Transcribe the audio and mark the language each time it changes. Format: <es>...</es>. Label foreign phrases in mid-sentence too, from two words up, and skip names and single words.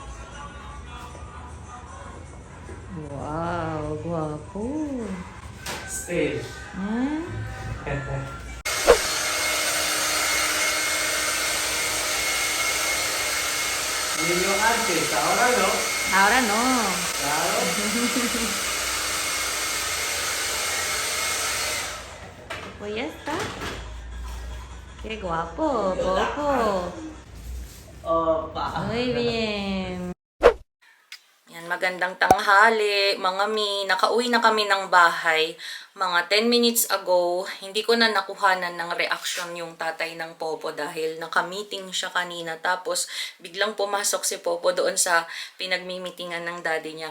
<tl>Wow, guwapo.</tl> <en>Stage. Hmm?</en> <es>Niño antes, ahora no. Ahora no. Claro. Pues ya está. Qué guapo, Popo. Opa. Muy bien.</es> <tl>Yan, magandang tanghali, mga mi. Nakauwi na kami ng bahay. Mga</tl> <en>10 minutes ago,</en> <tl>hindi ko na nakuhanan ng reaction yung tatay ng Popo dahil naka-meeting siya kanina. Tapos, biglang pumasok si Popo doon sa pinagmimitingan ng daddy niya.</tl>